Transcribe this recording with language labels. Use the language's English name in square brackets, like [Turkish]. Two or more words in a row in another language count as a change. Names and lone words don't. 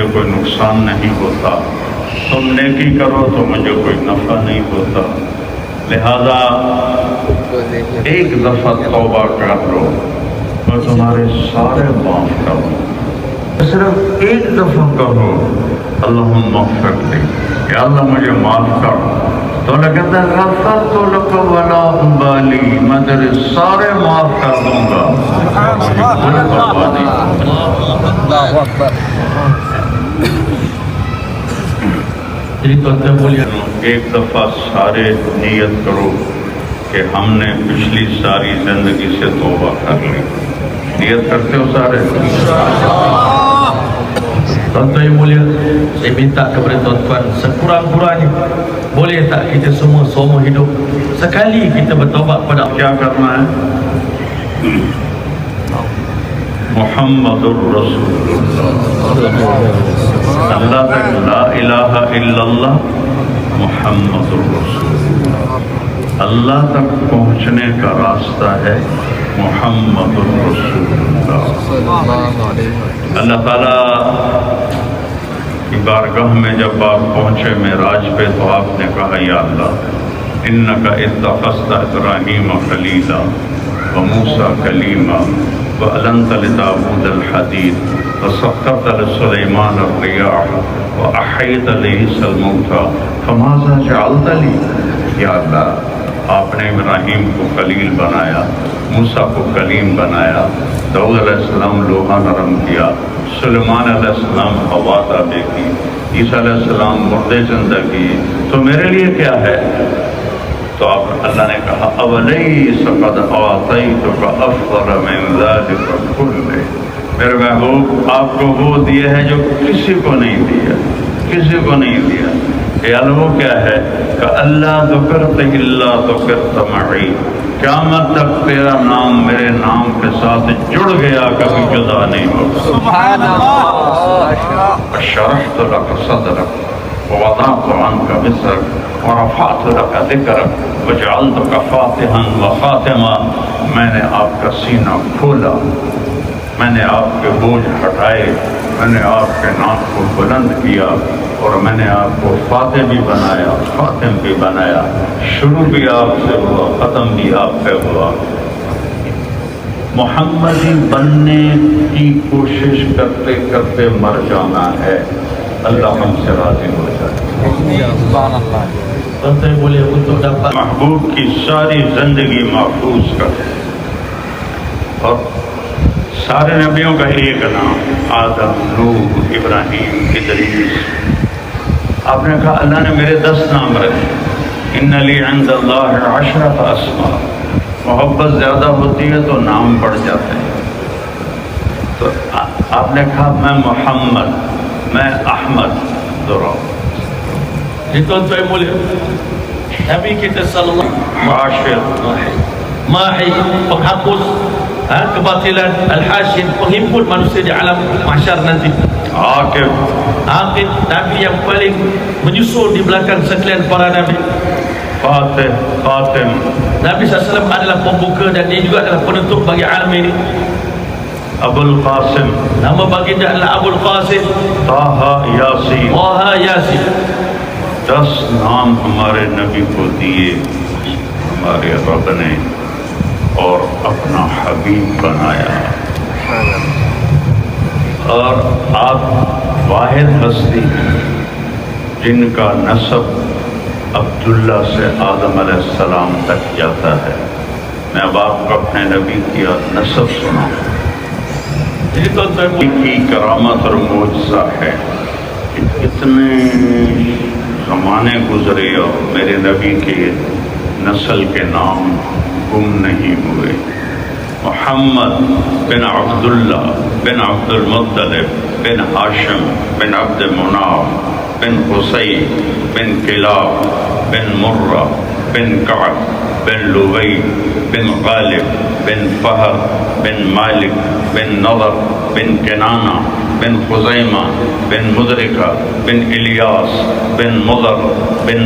[Urdu] کوئی نقصان نہیں ہوتا، تم نیکی کرو تو مجھے کوئی نفع نہیں ہوتا، لہذا ایک دفعہ توبہ کر لو میں تمہارے سارے معاف کروں، صرف ایک دفعہ کہو [Arabic] اللہم اغفر لی، [Urdu] یا اللہ مجھے معاف کر، تو اللہ کہتا ہے [Arabic] غفرت لک ولا ابالی، [Urdu] میں تیرے سارے معاف کر دوں گا، کوئی پرواہ نہیں۔ [Arabic] الله أكبر. [Urdu] جی تو ایک دفعہ سارے نیت کرو کہ ہم نے پچھلی ساری زندگی سے توبہ کر لی، نیت کرتے ہو سارے؟ [Malay] Tuan-tuan yang mulia, saya minta kepada tuan-tuan sekurang-kurangnya, boleh tak kita semua seumur hidup sekali kita bertaubat pada Allah? [Urdu] کیا کرنا ہے؟ [Arabic] محمد الرسول اللہ [Urdu] تک [Arabic] لا الہ الا اللہ محمد الرسول، [Urdu] اللہ تک پہنچنے کا راستہ ہے [Arabic] محمد الرسول اللہ۔ [Urdu] اللہ تعالیٰ کی بارگاہ میں جب آپ پہنچے معراج پہ تو آپ نے کہا یا اللہ انکا [Arabic] اتخذت ابراہیم خلیلا وموسیٰ کلیما وَأَلَنْتَ لِدَاوُودَ الْحَدِيدَ وَسَخَّرْتَ لِسُلَيْمَانَ الرِّيَاحَ وَأَحْيَيْتَ لِعِيسَى الْمَوْتَى فَمَاذَا جَعَلْتَ لِي، [Urdu] یا اللہ آپ نے ابراہیم کو خلیل بنایا، موسیٰ کو کلیم بنایا، داؤد علیہ السلام لوہا نرم کیا، سلیمان علیہ السلام ہوا تابع کی، عیسیٰ علیہ السلام مردے زندہ کی، تو میرے لیے کیا ہے؟ تو اللہ نے کہا [Arabic] اولیس قد اعطیتک افضل من ذلک کلہ، [Urdu] میرے محبوب آپ کو وہ دیا ہے جو کسی کو نہیں دیا، کسی کو نہیں دیا۔ یہ علم کیا ہے کہ اللہ [Arabic] ذکرت الا ذکرت معی، [Urdu] قیامت تک تیرا نام میرے نام کے ساتھ جڑ گیا، کبھی جدا نہیں ہوگا۔ [Arabic] سبحان اللہ۔ شرحت لک صدرک ووضعت عنک وزرک ورفعت لک ذکرک وجعلتک فاتحا وخاتما، [Urdu] میں نے آپ کا سینہ کھولا، میں نے آپ کے بوجھ ہٹائے، میں نے آپ کے نام کو بلند کیا، اور میں نے آپ کو فاتح بھی بنایا، خاتم بھی بنایا، شروع بھی آپ سے ہوا، ختم بھی آپ پہ ہوا۔ محمدی بننے کی کوشش کرتے کرتے مر جانا ہے، اللہ ہم سے راضی ہو جائے۔ [Arabic] سبحان اللہ۔ [Malay] Tuan-tuan yang mulia, untuk dapat [Urdu] محبوب کی ساری زندگی محفوظ کر، اور سارے نبیوں کا ایک نام آدم، نوح، ابراہیم، ادریس، آپ نے کہا اللہ نے میرے 10 نام رکھے، [Arabic] ان لی عند اللہ 10 اسماء، [Urdu] محبت زیادہ ہوتی ہے تو نام بڑھ جاتے ہیں، تو آپ نے کہا میں محمد، میں احمد، ذرا [Malay] Jadi tuan-tuan yang mulia, Nabi kita sallallahu معاشر، Mahi, penghapus kebatilan, Al-Hashim, penghimpun manusia di alam mahsyar nanti. عاقب، Aqib, Nabi yang paling menyusul di belakang sekalian para Nabi. فاتح، خاتم، Nabi SAW adalah pembuka dan dia juga adalah penutup bagi alam ini. ابو القاسم، Nama baginda adalah Abul Qasim, طه، یاسین، Taha, Yasin. [Urdu] 10 نام ہمارے نبی کو دیے ہمارے رب نے، اور اپنا حبیب بنایا، اور آپ واحد ہستی جن کا نسب عبداللہ سے آدم علیہ السلام تک جاتا ہے۔ میں اب آپ کو اپنے نبی کی نسب سناؤں۔ [Malay] Jadi tuan-tuan yang mulia, [Urdu] کی کرامت اور معجزہ ہے کہ اتنے زمانے گزرے اور میرے نبی کے نسل کے نام گم نہیں ہوئے۔ محمد بن عبداللہ بن عبد المطلب بن ہاشم بن عبد مناف بن قصی بن کلاب بن مرہ بن کعب بن لبی بن غالب بن فہر بن مالک بن نضر بن کنانہ بن خزیمہ بن مدرکہ بن الیاس بن مضر بن